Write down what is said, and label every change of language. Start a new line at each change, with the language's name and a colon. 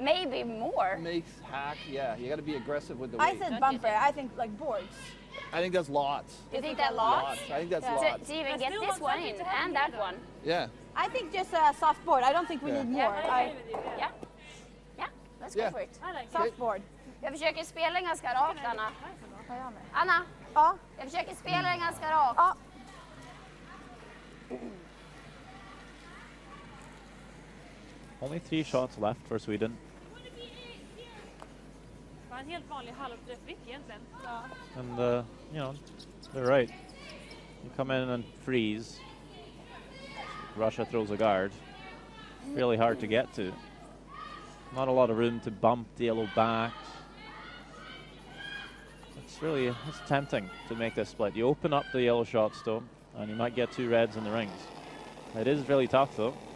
English: maybe more. Makes hack. Yeah, you got to be aggressive with the weight. I said bumper. I think like boards. I think that's lots. You think that lots? I think that's lots. To even get this one in and that one. Yeah. I think just a soft board. I don't think we need more. Yeah, let's go for it. Soft board.
Swedish: Jag försöker spela ganska rakt, Anna. Anna? Ja? Jag försöker spela ganska rakt. Ja.
English: Only 3 shots left for Sweden.
Swedish: En helt vanlig halvträffvick egentligen.
English: And, you know, they're right. You come in and freeze. Russia throws a guard. Really hard to get to. Not a lot of room to bump the yellow back. It's tempting to make this split. You open up the yellow shots though, and you might get 2 reds in the rings. It is really tough though.